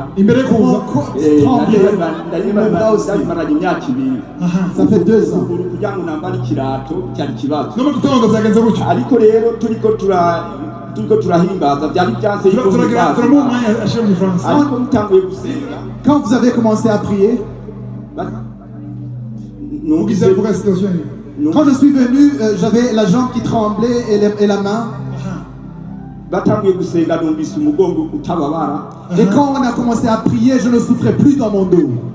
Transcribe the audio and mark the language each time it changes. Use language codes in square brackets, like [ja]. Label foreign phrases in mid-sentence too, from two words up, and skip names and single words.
[rn] imbere kuza ndayimaranye imyaka 2 [fr] ça fait 2 ans [rn] kugira ngo nambara ikirato cyari kibazo no mu gitondo byagenze gutyo ariko rero turiko turahimbaza byari byanse ariko mutanguye gusenga [fr] quand vous avez commencé à prier quand je suis venu j'avais la jambe qui tremblait et la main et quand on a commencé à prier, je ne souffrais plus dans mon dos.